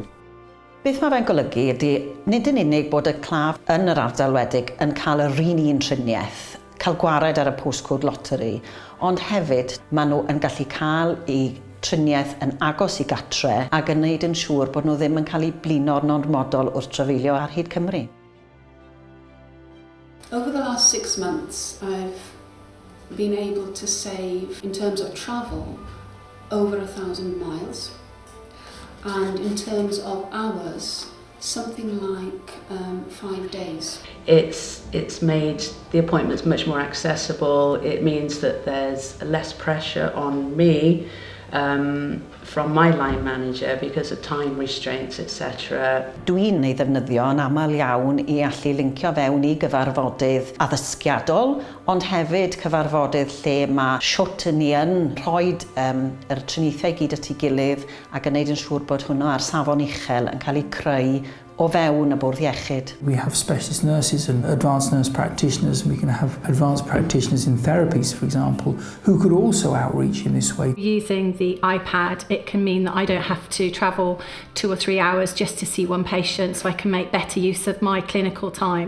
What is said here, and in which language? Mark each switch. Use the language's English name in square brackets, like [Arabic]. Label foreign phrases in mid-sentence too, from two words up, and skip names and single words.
[Welsh] Beth mae fe'n golygu ydy nid yn unig bod y claf yn yr ardal wledig yn cael yr un triniaeth, cael gwared ar y [English] postcode lottery, [Welsh] ond hefyd maen nhw yn gallu cael eu triniaeth yn agos I gatre ac yn wneud yn siŵr bod nhw ddim yn cael eu blino'r normodol wrth trafeilio ar hyd Cymru. [English] Over the last 6 months, I've been able to save, in terms of travel, over 1,000 miles. And in terms of hours, something like 5 days. It's made the appointments much more accessible. It means that there's less pressure on me from my line manager because of time restraints, etc. [Welsh] Dwi'n ei ddefnyddio yn aml iawn I allu lincio fewn I gyfarfodydd addysgiadol, ond hefyd cyfarfodydd lle mae siwt ni yn rhoi yr triniaethau gyd at ei gilydd ac yn wneud yn siŵr bod hwnna ar safon uchel yn cael ei creu o fewn y bwrdd iechyd. [English] We have specialist nurses and advanced nurse practitioners. We can have advanced practitioners in therapies, for example, who could also outreach in this way. Using the iPad, it can mean that I don't have to travel 2 or 3 hours just to see one patient, so I can make better use of my clinical time.